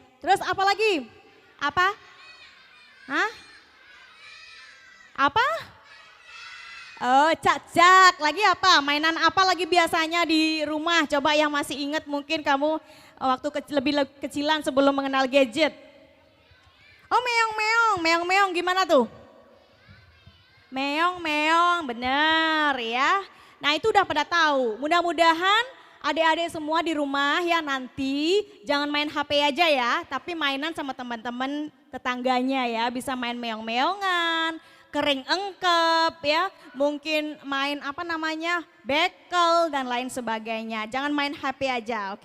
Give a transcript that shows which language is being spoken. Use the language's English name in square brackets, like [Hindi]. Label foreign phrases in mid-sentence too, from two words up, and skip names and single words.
[Indonesian] Terus apa lagi? Apa? Hah? Apa? Oh, cak-cak, lagi apa? Mainan apa lagi biasanya di rumah? Coba yang masih ingat mungkin kamu waktu lebih kecilan sebelum mengenal gadget. Oh, meong-meong, meong-meong gimana tuh? Meong-meong, bener ya. Nah itu udah pada tahu, mudah-mudahan adik-adik semua di rumah ya nanti jangan main HP aja ya, tapi mainan sama teman-teman tetangganya ya, bisa main meong-meongan, kering engkep ya, mungkin main bekel dan lain sebagainya, jangan main HP aja, oke?